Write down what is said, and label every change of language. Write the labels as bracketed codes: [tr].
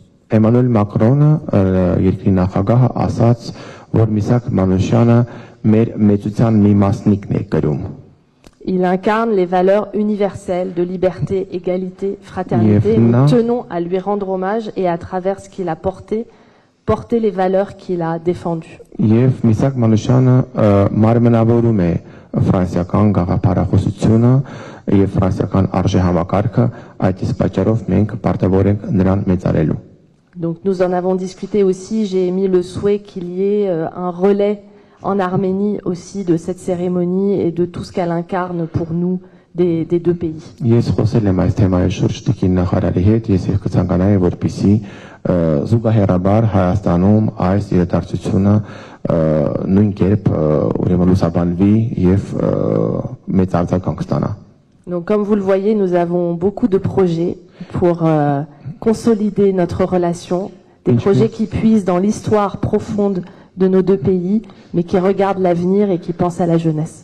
[hy] Էմանուել Մակրոնը երկրի նախագահը ասաց, որ Միսակ Մանուշյանը մեր մեծության մի մասնիկն է կրում։ [fr] Il incarne les valeurs universelles de liberté, égalité, fraternité. Nous tenons à lui rendre hommage et à travers ce qu'il a porté les valeurs qu'il a défendues. [hy] Եվ Միսակ Մանուշյանը մարմնավորում է ֆրանսիական գաղափարախոսությունը եւ ֆրանսիական արժեհամակարգը, այդ իսկ պատճառով մենք պարտավոր ենք նրան մեծարելու։ [fr] Donc nous en avons discuté aussi, j'ai émis le souhait qu'il y ait un relais en Arménie aussi de cette cérémonie et de tout ce qu'elle incarne pour nous des deux pays. [hy] Ես խոսել եմ այս թեմայի շուրջ տիկին նախարարի հետ, ես կցանկանայի, որպեսզի զուգահեռաբար Հայաստանում այս իրադարձությունը նույն կերպ ուրեմն լուսաբանվի եւ մեծ արձագանք ստանա։ [fr] Donc comme vous le voyez, nous avons beaucoup de projets pour consolider notre relation, des projets qui puisent dans l'histoire profonde de nos deux pays, mais qui regardent l'avenir et qui pensent à la jeunesse.